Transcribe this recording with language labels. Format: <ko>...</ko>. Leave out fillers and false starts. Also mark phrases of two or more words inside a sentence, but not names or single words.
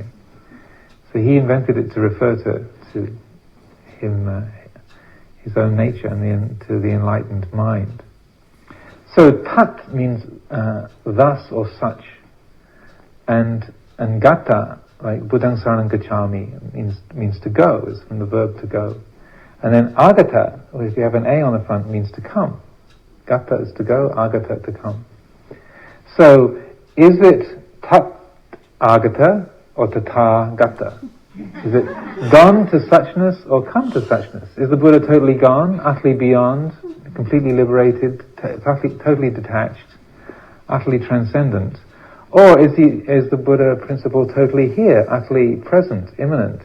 <en>So he invented it to refer to him, his own nature, and to the enlightened mind. So tat means thus or such, and gata, like</en> <pi>Buddhaṃ saranam gacchāmi,</pi> <en>means to go, is from the verb to go. And then agata, if you have an A on the front, means to come. Gata is to go, agata to come. So is it</en> <sa>tat agata</sa> <en>or</en> <sa>tata gata?</sa> <en>Is it gone to suchness or come to suchness? Is the Buddha totally gone, utterly beyond, completely liberated, totally detached, utterly transcendent? Or is the Buddha principle totally here, utterly present, immanent?</en>